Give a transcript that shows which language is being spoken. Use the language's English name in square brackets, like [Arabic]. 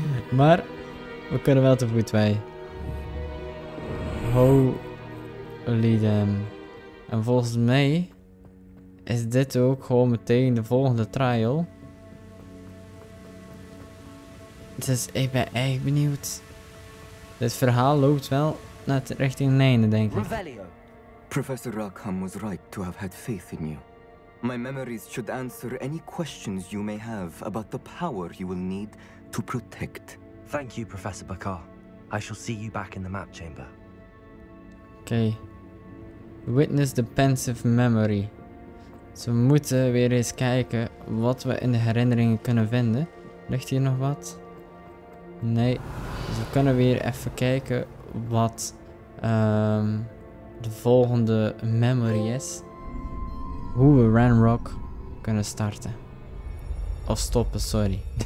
[Dutch] Maar we kunnen wel te voet wij. [English] Holy damn. [Dutch] En volgens mij is dit ook gewoon meteen de volgende trial. Dus ik ben echt benieuwd. Dit verhaal loopt wel naar richting een einde, denk ik. [English] Professor Rackham was right to have had faith in you. My memories should answer any questions you may have about the power you will need to protect. Thank you, Professor Bakar. I shall see you back in the map chamber. [Dutch] Oké. [English] Witness the pensive memory. [Dutch] Dus we moeten weer eens kijken wat we in de herinneringen kunnen vinden. Ligt hier nog wat? Nee. Dus we kunnen weer even kijken wat de volgende memory is. Hoe we Ranrock kunnen starten. Of stoppen, sorry.